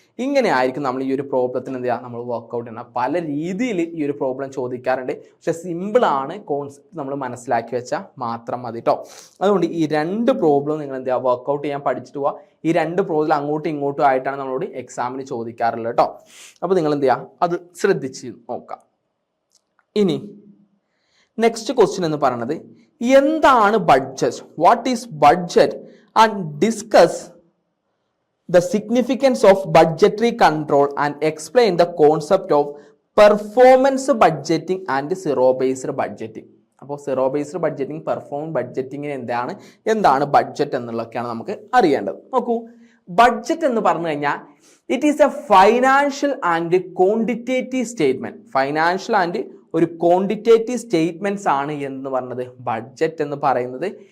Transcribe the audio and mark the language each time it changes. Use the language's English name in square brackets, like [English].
[Malayalam] ഇങ്ങനെ ആയിരിക്കും നമ്മൾ ഈ ഒരു പ്രോബ്ലത്തിന് എന്ത് ചെയ്യുക, നമ്മൾ വർക്ക്ഔട്ട് ചെയ്യണം. പല രീതിയിൽ ഈ ഒരു പ്രോബ്ലം ചോദിക്കാറുണ്ട്, പക്ഷെ സിമ്പിളാണ്, കോൺസെപ്റ്റ് നമ്മൾ മനസ്സിലാക്കി വെച്ചാൽ മാത്രം മതി കേട്ടോ. അതുകൊണ്ട് ഈ 2 പ്രോബ്ലം നിങ്ങൾ എന്ത് ചെയ്യുക, വർക്ക്ഔട്ട് ചെയ്യാൻ പഠിച്ചിട്ട് പോവുക. ഈ 2 പ്രോബ്ലം അങ്ങോട്ടും ഇങ്ങോട്ടും ആയിട്ടാണ് നമ്മളോട് എക്സാമിന് ചോദിക്കാറുള്ളത് കേട്ടോ. അപ്പോൾ നിങ്ങൾ എന്ത് ചെയ്യുക, അത് ശ്രദ്ധിച്ച് നോക്കാം. ഇനി നെക്സ്റ്റ് ക്വസ്റ്റ്യൻ എന്ന് പറയുന്നത് എന്താണ് budget, [English] What is budget and discuss the significance of budgetary control and explain the concept of performance budgeting and zero based budgeting. [Malayalam] അപ്പോൾ സീറോ ബേസ്ഡ് ബഡ്ജറ്റിംഗ്, പെർഫോമൻസ് ബഡ്ജറ്റിങ്ങിന് എന്താണ് ബഡ്ജറ്റ് എന്നുള്ളതൊക്കെയാണ് നമുക്ക് അറിയേണ്ടത്. നോക്കൂ, ബഡ്ജറ്റ് എന്ന് പറഞ്ഞു കഴിഞ്ഞാൽ [English] It is a financial and quantitative statement. [Malayalam] Financial and ഒരു quantitative statements ആണ് എന്ന് പറഞ്ഞത് ബഡ്ജറ്റ് എന്ന് പറയുന്നത്.